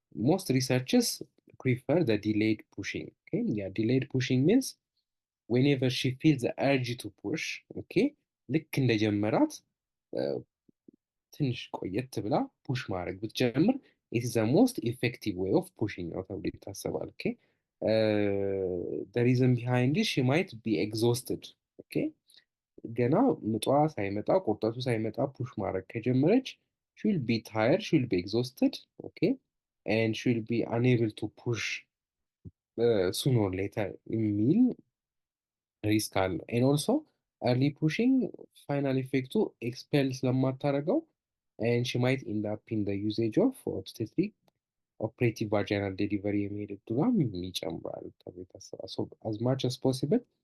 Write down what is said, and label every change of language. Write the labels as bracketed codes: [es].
[en] ሞስት ሪሰርችስ ፕሪፈር the delayed pushing. Okay? Yeah, delayed pushing means whenever she feels the urge to push, okay? [am] ልክ እንደጀመራት ትንሽ ቆየት ብላ ፑሽ ማድረግ ብትጀምር [en] it is the most effective way of pushing [am] ነው ተብሎ ይታሰባል። okay? [en] The reason behind it, she might be exhausted. okay? [am] ገና ምጧ ሳይመጣ ቁርጠቱ ሳይመጣ [en] ፑሽ ማድረግ ከጀመረች she will be tired, she will be exhausted, okay? And she will be unable to push sooner or later [am] የሚል ሪስክ አለ። [en] and also early pushing final effecቱ [am] ኤክስፔል ስለማታደርገው [en] and she might end up in the usage of obstetric operative vaginal delivery [am] የሚሄድ እድሏም ይጨምራል ተብሎ ይታሰባል። [en] so as much as possible